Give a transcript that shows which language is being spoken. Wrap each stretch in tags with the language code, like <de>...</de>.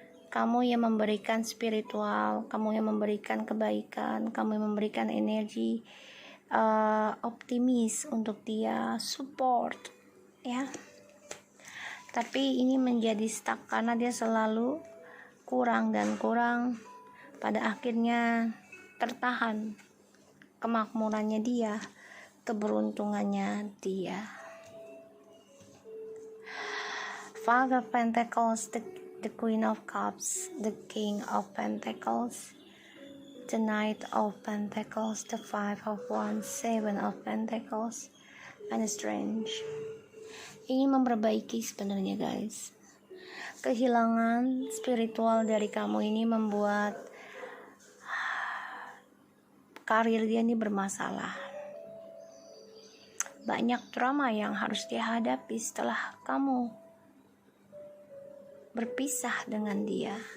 <id>Kamu yang memberikan spiritual, kamu yang memberikan kebaikan, kamu yang memberikan energi optimis untuk dia, support ya. Tapi ini menjadi stuck karena dia selalu kurang dan kurang. Pada akhirnya tertahan kemakmurannya dia, keberuntungannya dia.</id> <en>Five of Pentacles, the Queen of Cups, the King of Pentacles, the Knight of Pentacles, the Five of Wands, Seven of Pentacles, and Strange.</en> <id>Ini memperbaiki sebenarnya guys. Kehilangan spiritual dari kamu ini membuat karir dia ini bermasalah. banyak drama yang harus dia hadapi setelah kamu berpisah dengan dia.</id>